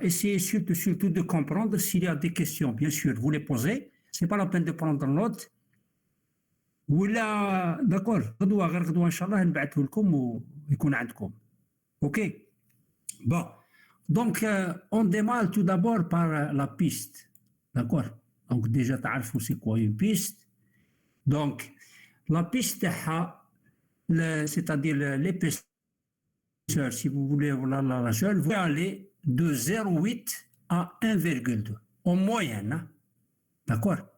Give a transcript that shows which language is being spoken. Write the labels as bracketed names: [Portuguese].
[French] Essayez surtout de comprendre s'il y a des questions. Bien sûr, vous les posez. Ce n'est pas la peine de prendre l'autre. [Arabic] ولا d'accord غدوة غير غدوة إن شاء الله نبعثه لكم ويكون عندكم. [French] Ok. Bon. Donc, on démarre tout d'abord par la piste. D'accord. Donc, déjà, تعرفوا c'est quoi une piste. Donc, la piste c'est-à-dire l'épaisseur, si vous voulez, la largeur, vous aller de 0,8 à 1,2 en moyenne. Hein? D'accord.